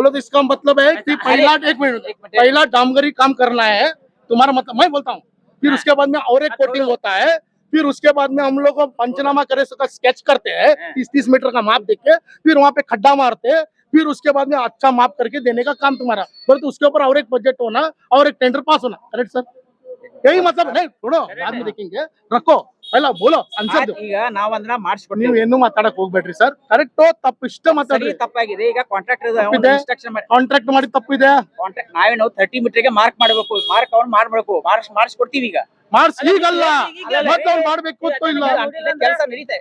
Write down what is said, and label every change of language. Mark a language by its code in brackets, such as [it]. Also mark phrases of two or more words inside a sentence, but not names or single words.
[hi] बोलो तो इसका मतलब है कि पहला डामगरी काम करना है तुम्हारा मतलब, मैं बोलता हूँ, फिर उसके बाद में और एक कोटिंग होता है, फिर उसके बाद में हम लोग पंचनामा करे का स्केच करते हैं 30-30 मीटर का माप देके, फिर वहाँ पे खड्डा मारते हैं, फिर उसके बाद में अच्छा माप करके देने का काम तुम्हारा। पर तो उसके ऊपर और एक बजट होना और एक टेंडर पास होना, [en] correct sir? [hi] यही मतलब नहीं, छोड़ो बाद में देखेंगे, रखो पहला बोलो आंसर दो। [kn] ಈಗ ನಾವು ಅದನ್ನ ನೀವು ಮಾಡಿಸ್ಕೊಡ್ತೀವಿ, ಏನು ಮಾತಾಡಕ್ ಹೋಗ್ಬೇಡ್ರಿ ಸರ್, ಕರೆಕ್ಟ್ ತಪ್ಪು ಇಷ್ಟ ಮಾತಾಡ್ರಿ. ತಪ್ಪಾಗಿದೆ. ಈಗ [en] contractor instruction [kn] ಮಾಡಿ, ಕಾಂಟ್ರಾಕ್ಟ್ ಮಾಡಿ ತಪ್ಪಿದೆ, ಕಾಂಟ್ರಾಕ್ಟ್ ನಾವೇ ನಾವು 30 मीटर ಗೆ ಮಾರ್ಕ್ ಮಾಡಬೇಕು, ಮಾರ್ಕ್ ಅವ್ನು ಮಾಡಬೇಕು, ಮಾಡಿಸ್ಕೊಡ್ತೀವಿ. ಈಗ ಮಾಡಿಸಿ ಈಗಲ್ಲ ಮತ್ತೊಂದು ಮಾಡ್ಬೇಕು ಅಂತ ಇಲ್ಲ ಕೆಲಸ ನಡೀತೆ